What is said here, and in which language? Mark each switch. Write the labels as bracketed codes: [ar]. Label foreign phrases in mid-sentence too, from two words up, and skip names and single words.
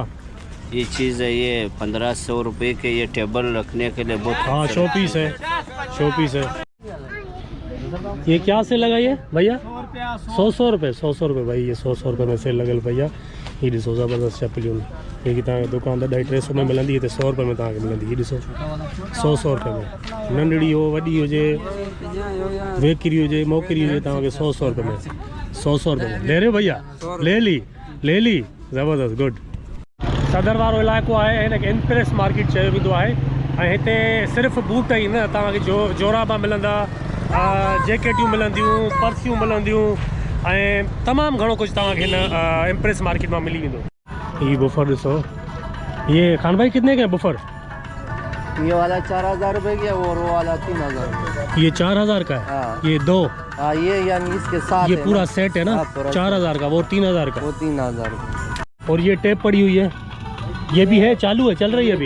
[ur] یہ چیز ہے یہ 1500 روپے کے، یہ ٹیبل رکھنے کے لیے بہت ہاں شو پیس ہے، شو پیس ہے۔ یہ کیا سے لگائی ہے بھیا? 100 روپے 100 روپے بھائی، یہ 100 روپے میں سیل لگل بھیا. [sd] ये ॾिसो ज़बरदस्त चपलियूं, ये कि तव्हांखे दुकान ते 250 में मिलंदी, हिते 100 रुपये में तव्हांखे मिलंदी। ये ॾिसो 100 रुपये में, नंढड़ी हो वॾी हुजे, वेकिरी हुजे मोकिरी हुजे, तव्हांखे 100 रुपये में 100 रुपये में [ur] لے رہے ہو بھیا? لے لی زبردست گڈ. [sd] सदर वारो इलाइक़ो आहे, हिनखे इम्प्रेस मार्केट चयो वेंदो आहे। ऐं हिते सिर्फ़ु बूट ई न, तव्हांखे जोराबा मिलंदा, जैकेटियूं मिलंदियूं, पर्सियूं मिलंदियूं ऐं तमामु घणो कुझु तव्हांखे हिन इम्प्रेस मार्केट मां मिली वेंदो। ये बुफर ॾिसो, [ur] یہ خان بھائی کتنے کے بفر? یہ والا 4000 روپے کی ہے اور وہ والا 3000. یہ 4000 کا ہے. हाँ। یہ دو, ہاں یہ یعنی اس کے ساتھ ये है पूरा ना? سیٹ ہے نا? ہاں، پورا 4000 کا، وہ 3000 کا. وہ 3000. اور یہ ٹیپ پڑی ہوئی ہے، یہ بھی ہے، چالو ہے، چل رہی ہے ابھی.